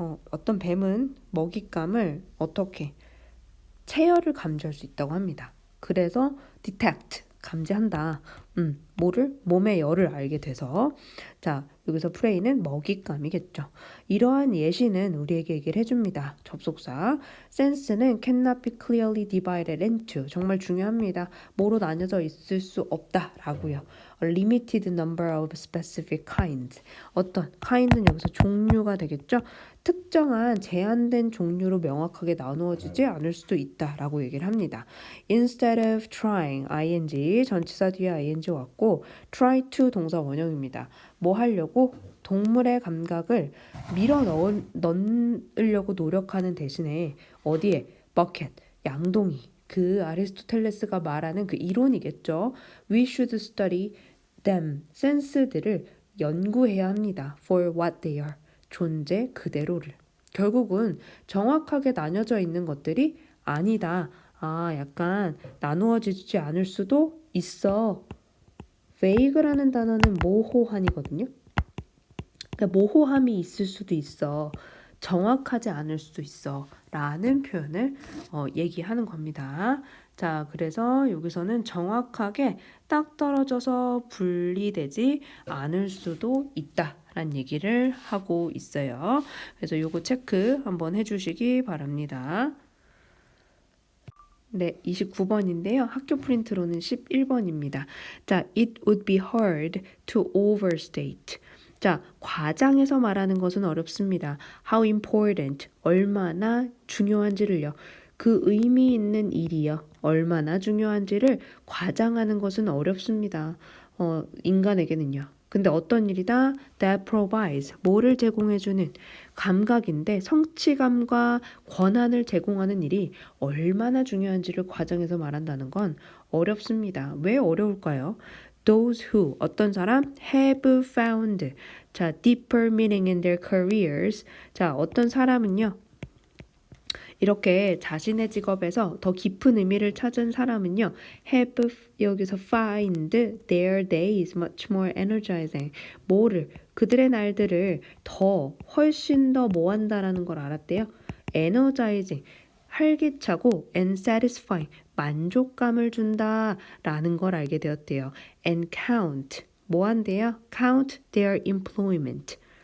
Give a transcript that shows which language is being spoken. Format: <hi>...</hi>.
<ko>어떤 뱀은 먹잇감을 어떻게 체열을 감지할 수 있다고 합니다. 그래서 detect 감지한다. 뭐를? 몸의 열을 알게 돼서 자, 여기서 프레이는 먹잇감이겠죠. 이러한 예시는 우리에게 얘기를 해줍니다.</ko> <en>접속사 sense는 cannot be clearly divided into</en> <ko>정말 중요합니다. 뭐로 나뉘어져 있을 수 없다라고요.</ko> <en>A limited number of specific kinds.</en> <ko>어떤 kind는 여기서 종류가 되겠죠. 특정한 제한된 종류로 명확하게 나누어지지 않을 수도 있다라고 얘기를 합니다.</ko> <en>Instead of trying, ing,</en> <ko>전치사 뒤에</ko> <en>ing 왔고 try to</en> <ko>동사 원형입니다. 뭐 하려고? 동물의 감각을 밀어 넣으려고 노력하는 대신에 어디에? bucket, 양동이. 그 아리스토텔레스가 말하는 그 이론이겠죠.</ko> <en>We should study them,</en> <ko>센스들을 연구해야 합니다.</ko> <en>For what they are.</en> <ko>존재 그대로를. 결국은 정확하게 나뉘어져 있는 것들이 아니다. 약간 나누어지지 않을 수도 있어. vague라는 단어는 모호한이거든요. 그러니까 모호함이 있을 수도 있어. 정확하지 않을 수도 있어. 라는 표현을 얘기하는 겁니다. 자, 그래서 여기서는 정확하게 딱 떨어져서 분리되지 않을 수도 있다. 라는 얘기를 하고 있어요. 그래서 요거 체크 한번 해주시기 바랍니다. 네, 29번인데요. 학교 프린트로는 11번입니다.</ko> <en>자, it would be hard to overstate.</en> <ko>자, 과장해서 말하는 것은 어렵습니다.</ko> <en>How important,</en> <ko>얼마나 중요한지를요. 그 의미 있는 일이요. 얼마나 중요한지를 과장하는 것은 어렵습니다. 인간에게는요. 근데 어떤 일이다?</ko> <en>That provides,</en> <ko>뭐를 제공해주는 감각인데 성취감과 권한을 제공하는 일이 얼마나 중요한지를 과장해서 말한다는 건 어렵습니다. 왜 어려울까요?</ko> <en>Those who,</en> <ko>어떤 사람?</ko> <en>Have found, 자, deeper meaning in their careers.</en> <ko>자, 어떤 사람은요. 이렇게 자신의 직업에서 더 깊은 의미를 찾은 사람은요.</ko> <en>have 여기서 find their days much more energizing.</en> <ko>뭐를 그들의 날들을 더 훨씬 더 뭐 한다라는 걸 알았대요. energizing 활기차고</ko> <en>and satisfying,</en> <ko>만족감을 준다라는 걸 알게 되었대요.</ko> <en>And count,</en> <ko>뭐 한대요?</ko> <en>Count their employment.</en>